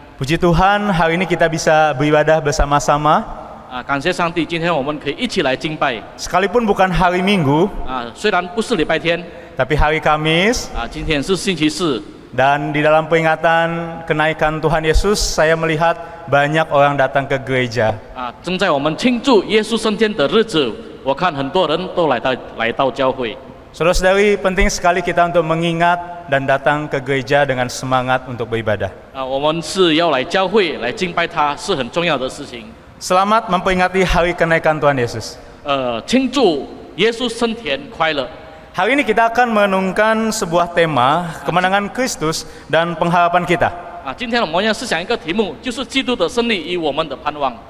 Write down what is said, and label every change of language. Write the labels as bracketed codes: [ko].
[id] Puji Tuhan, hari ini kita bisa beribadah bersama-sama. [zh] 感谢上帝，今天我们可以一起来敬拜 [id] Sekalipun bukan hari Minggu, [zh] 虽然不是礼拜天 [id] tapi hari Kamis. [zh] 今天是星期四 [id] Dan di dalam peringatan kenaikan Tuhan Yesus, saya melihat banyak orang datang ke gereja. [zh] 正在我们庆祝耶稣升天的日子，我看很多人都来到教会 [id] Saudara-saudari, penting sekali kita untuk mengingat dan datang ke gereja dengan semangat untuk beribadah. [zh] 我们是要来教会来敬拜他，是很重要的事情 [id] Selamat memperingati hari kenaikan Tuhan Yesus. [zh] 庆祝耶稣升天快乐 [id] Hari ini kita akan merenungkan sebuah tema, kemenangan Kristus dan pengharapan kita. [zh] 今天我们要思想一个题目，就是基督的胜利与我们的盼望